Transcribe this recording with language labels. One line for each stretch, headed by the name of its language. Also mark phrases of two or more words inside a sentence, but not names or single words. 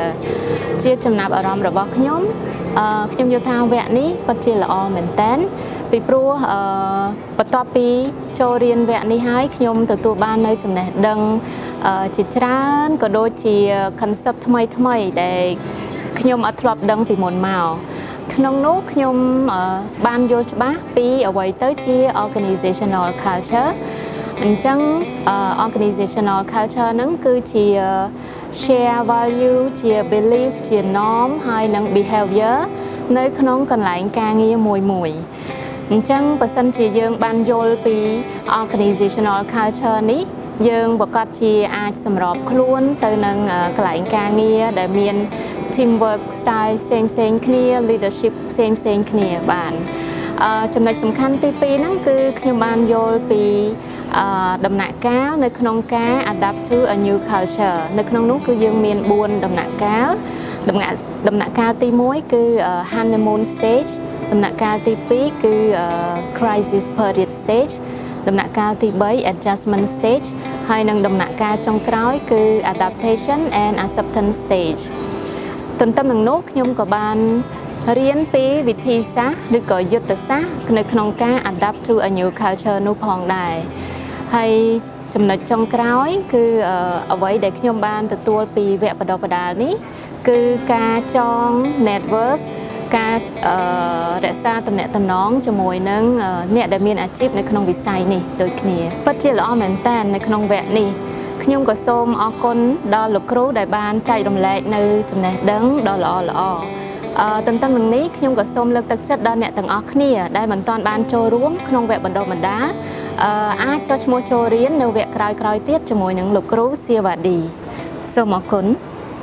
Khmer: ជាចំណាប់អារម្មណ៍របស់ខ្ញុំខ្ញុំយល់ថាវគ្គនេះពិតជាល្អមែនតើពីព្រោះបន្ទាប់ពីចូលរៀនវគ្គនេះហើយខ្ញុំទទួលបាននៅចំណេះដឹងជាច្រើនក៏ដូចជា concept ថ្មីដែលខ្ញុំអត់ធ្លាប់ដឹងពីមុនមកក្នុងនោះខ្ញុំបានយល់ច្បាស់ពីអ្វីទៅជា
English: organizational culture
Khmer: អញ្ចឹង
English: organizational culture
Khmer: ហ្នឹងគឺជា
English: share value
Khmer: ជា belief ជា norm ហើយនិង behavior នៅក្នុងកន្លែងការងារមួយអញ្ចឹងបើសិនជាយើងបានយល់ពី
English: organizational culture
Khmer: នេះយើងប្រកាសជាអាចសម្របខ្លួនទៅនឹងកន្លែងការងារដែលមាន
English: teamwork style
Khmer: ផ្សេងគ្នា leadership ផ្សេងគ្នាបានចំណុចសំខាន់ទី2ហ្នឹងគឺខ្ញុំបានយ ល់ពីដំណាក់កាលនៅក្នុងការ
English: adapt to a new culture
Khmer: នៅក្នុងនោះគឺយើងមាន4ដំណាក់កាលដំណាក់កាលទី1គឺ
English: honeymoon stage
Khmer: ដំណាក់កាលទី2គឺ
English: crisis period stage
Khmer: ដំណាក់កាលទី3 adjustment stage ហើយនិងដំណាក់កាលចុងក្រោយគឺ
English: adaptation and acceptance stage
Khmer: ទន្ទឹមនឹងនោះខ្ញុំក៏បានរៀនពីវិធីសាស្ត្រឬក៏យុទ្ធសាស្ត្រនៅក្នុង ការ
English: adapt to a new culture
Khmer: នោះផងដែរហើយចំណុចចុងក្រោយគឺអ្វីដែលខ្ញុំបានទទួលពីវគ្គបណ្ដុះបណ្ដាលនេះ គឺការចង network ការរក្សាទំនាក់ទំនងជាមួយនឹងអ្នកដែលមានអាជីពនៅក្នុងវិស័យនេះដូចគ្នាពិតជាល្អមែនតើនៅក្នុងវគ្គនេះខ្ញុំក៏សូមអរគុណដល់លោកគ្រូដែលបានចែករំលែកនៅចំណេះដឹងដ៏ល្អទន្ទឹមនឹងនេះខ្ញុំក៏សូមលើកទឹកចិត្តដល់អ្នកទាំងអស់គ្នាដែលមិនទាន់បានចូលរួមក្នុងវគ្គបណ្ដុះបណ្ដាលអាចចុះឈ្មោះចូលរៀននៅវគ្គក្រោយៗទៀតជាមួយនឹងលោកគ្រូសៀវ៉ាឌីសូមអរគុណ